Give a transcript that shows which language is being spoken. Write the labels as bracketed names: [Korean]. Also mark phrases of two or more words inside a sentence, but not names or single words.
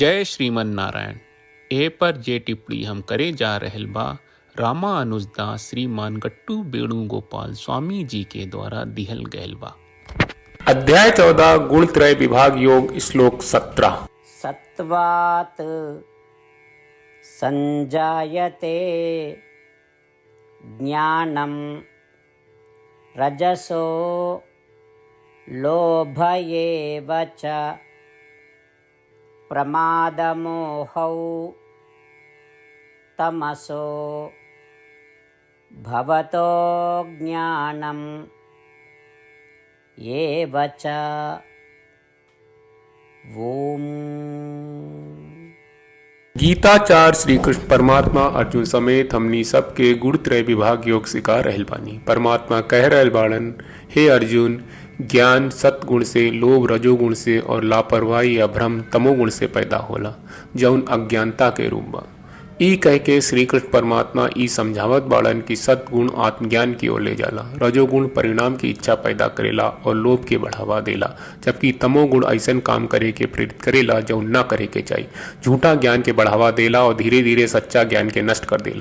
[Bhojpuri] जय श्रीमन नारायण। ए पर जे टिप्पणी हम करे जा रहल बा रामा अनुजदास श्रीमान गट्टू वेणुगोपाल स्वामी जी के द्वारा दिहल गयल बा। अध्याय 14 गुणत्रय विभाग योग श्लोक 17। [Sanskrit] सत्वात् संजायते ज्ञानं रजसो लोभ एव च प्रमादमोहौ तमसो भवतो ज्ञानम् एव च। ओम। [Bhojpuri] गीताचार्य श्री कृष्ण परमात्मा अर्जुन समेत हमनी सबके गुणत्रय विभाग योग सिखा रहल बानी। परमात्मा कह रहल बाड़न, हे अर्जुन, ज्ञान सत्गुण से, लोभ रजोगुण से और लापरवाही या भ्रम तमोगुण से पैदा होला, जौन अज्ञानता के रूप बा। ई कह के श्री कृष्ण परमात्मा ई समझावत बाड़न कि सत्गुण आत्मज्ञान की ओर ले जाला, रजोगुण परिणाम की इच्छा पैदा करेला और लोभ के बढ़ावा देला, जबकि तमोगुण ऐसन काम करे के प्रेरित करेला जो ना करे के चाहिए, झूठा ज्ञान के बढ़ावा देला और धीरे धीरे सच्चा ज्ञान के नष्ट कर देला।